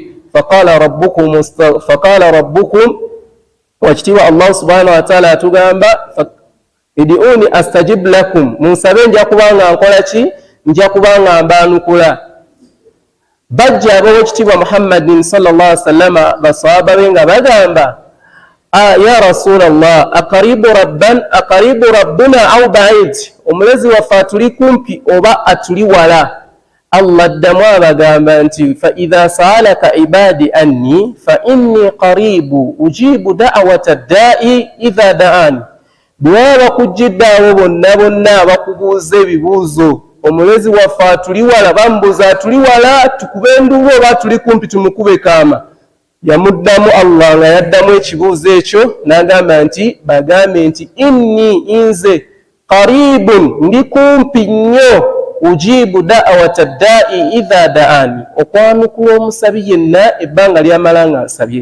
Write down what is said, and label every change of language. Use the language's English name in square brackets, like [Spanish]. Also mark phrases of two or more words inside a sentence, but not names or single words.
[Arabic] فقال ربكم [Ganda] wakitiibwa Allah [Arabic] سبحانه وتعالى [Ganda] atugamba [Arabic] ادعوني أستجب لكم, [Ganda] munsabe nja kubanga nkola ki? Nja kubanga mbanukula. Bajja ab'owekitiibwa Muhammadin [Arabic] صلى الله عليه وسلم [Ganda] basahaba be nga bagamba [Arabic] يا رسول الله أقريب ربنا أو بعيد, [Ganda] omulezi waffe atuli kumpi oba atuli wala? Allah addamu abagamba nti [Arabic] فإذا سألك عبادي عني فإني قريب أجيب دعوة الداع إذا دعان. [Ganda] Bwe bakujjidde abo bonna bakubuuza ebibuuzo, omulezi waffe atuli wala, bambuuza atuli wala tukube enduulu oba tuli kumpi tumukube kaama? Yamuddamu Allah nga yaddamu ekibuuzo ekyo n'agamba nti bagambe nti inni nze qaribun ndi kumpi nnyo, [Arabic] أجيب دعوة الداع إذا دعان, [Ganda] okwanukula omusabi yenna ebbanga lyamala nga nsabye.